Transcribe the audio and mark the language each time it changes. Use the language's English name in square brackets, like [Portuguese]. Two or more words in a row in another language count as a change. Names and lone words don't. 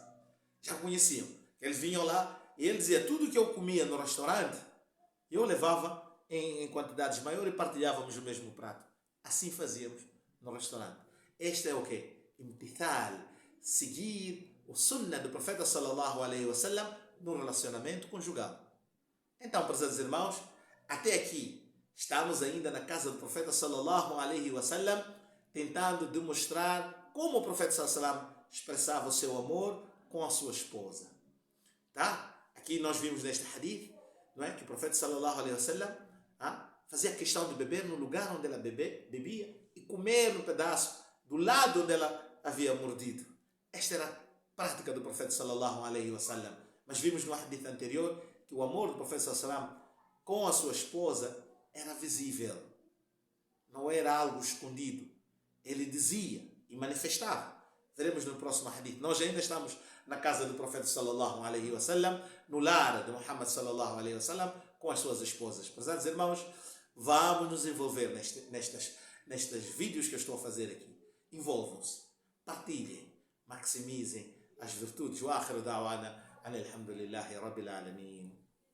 [Portuguese] Já conheciam. Eles vinham lá e ele dizia, tudo que eu comia no restaurante, eu levava em quantidades maiores e partilhávamos o mesmo prato. Assim fazíamos no restaurante. Este é o quê? Imtithal, seguir o sunnah do profeta [Arabic] صلى الله عليه وسلم [Portuguese] no relacionamento conjugal. Então, prezados irmãos, até aqui estamos ainda na casa do profeta [Arabic] صلى الله عليه وسلم, [Portuguese] tentando demonstrar como o profeta [Arabic] صلى الله عليه وسلم [Portuguese] expressava o seu amor com a sua esposa. Tá? Aqui nós vimos neste hadith, não é? Que o profeta [Arabic] صلى الله عليه وسلم [Portuguese] fazia questão de beber no lugar onde ela bebia e comer um pedaço do lado onde ela havia mordido. Esta era a prática do profeta [Arabic] صلى الله عليه وسلم. [Portuguese] Mas vimos no hadith anterior que o amor do profeta [Arabic] صلى الله عليه وسلم [Portuguese] com a sua esposa era visível. Não era algo escondido. Ele dizia e manifestava. Veremos no próximo hadith. Nós ainda estamos na casa do profeta [Arabic] صلى الله عليه وسلم, [Portuguese] no lar de Muhammad [Arabic] صلى الله عليه وسلم, [Portuguese] com as suas esposas. Prezados irmãos, vamos nos envolver nestes vídeos que eu estou a fazer aqui. Envolvam-se, partilhem, maximizem as virtudes. [Arabic] وآخر دعوانا أن الحمد لله رب العالمين.